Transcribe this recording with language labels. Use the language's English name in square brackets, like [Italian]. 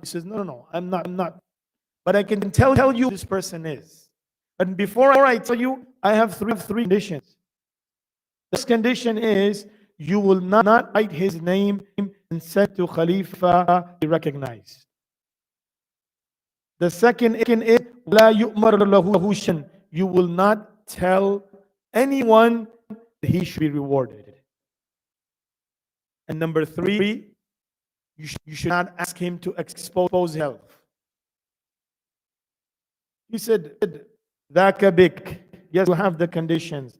[English] He says, no, I'm not. But I can tell you who this person is. And before I tell you, I have three conditions. This condition is, you will not write his name and send to Khalifa be recognized. The second is, [Arabic] لا يؤمر له شيء. [English] You will not tell anyone that he should be rewarded. And number three, you should not ask him to expose himself. He said, [Arabic] ذاك بك. [English] Yes, you have the conditions.